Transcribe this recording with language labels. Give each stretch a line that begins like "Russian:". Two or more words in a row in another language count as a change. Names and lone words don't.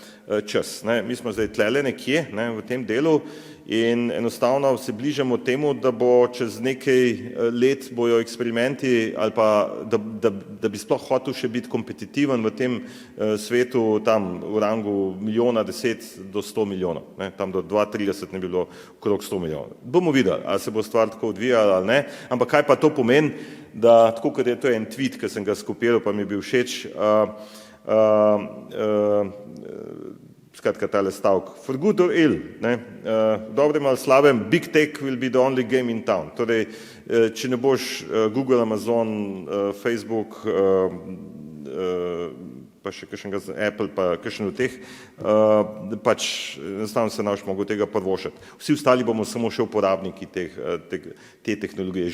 Slovenian: Mi smo zdaj tlele nekje, ne, v tem delu in enostavno se bližamo temu, da bo čez nekaj let bojo eksperimenti ali pa, da bi sploh hotel še biti kompetitiven v tem svetu tam v rangu milijona 10 do 100 milijonov, ne, tam do 2030 ne bi bilo okrog 100 milijonov. Bomo videli, ali se bo stvar tako odvijala ali ne, ampak kaj pa to pomeni, da tako kot je to en tweet, ki sem ga skopiral, pa mi je bil všeč, skratka tale stavek,
English: for good or ill,
Slovenian: dobrem ali slabem,
English: big tech will be the only game in town.
Slovenian: Torej, če ne boš Google, Amazon, Facebook, pa še kakšnega Apple, pa kakšen od teh, pač enostavno se ne boš mogel tega privoščiti. Vsi ostali bomo samo še uporabniki te tehnologije.